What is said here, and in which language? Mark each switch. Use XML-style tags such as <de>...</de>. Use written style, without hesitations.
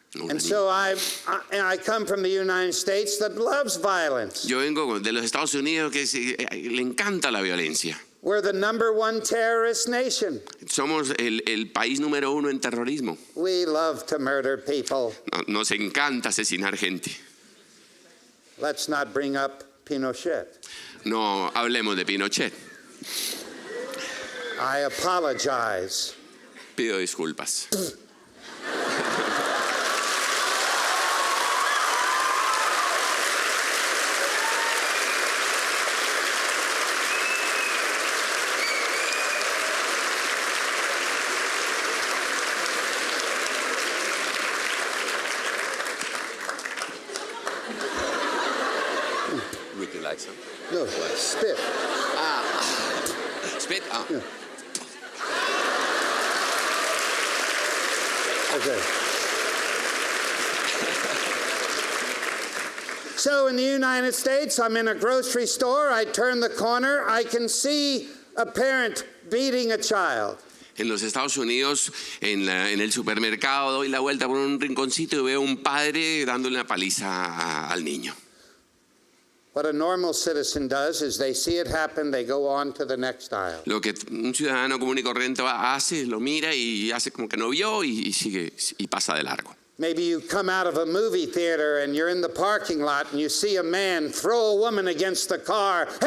<en>And so I come from the United States that loves violence.</en> <es>Yo vengo de los Estados Unidos que le encanta la violencia.</es> <en>We're the #1 terrorist nation.</en> <es>Somos el país número 1 en terrorismo.</es> <en>We love to murder people.</en> <es>Nos encanta asesinar gente.</es> <en>Let's not bring up Pinochet.</en> <es>No hablemos de Pinochet.</es> <en>I apologize.</en> <es>Pido disculpas.</es> <en>Would you like some? No, spit. Spit? Ah. Yeah. Okay. So in the United States, I'm in a grocery store. I turn the corner. I can see a parent beating a child.</en> <es>En los Estados Unidos, en el supermercado, doy la vuelta por un rinconcito y veo un padre dándole una paliza al niño.</es> <en>What a normal citizen does is they see it happen, they go on to the next aisle.</en> <es>Lo que un ciudadano común y corriente hace, lo mira y hace como que no vio y sigue y pasa de largo.</es> <en>Maybe you come out of a movie theater and you're in the parking lot and you see a man throw a woman against the car.</en>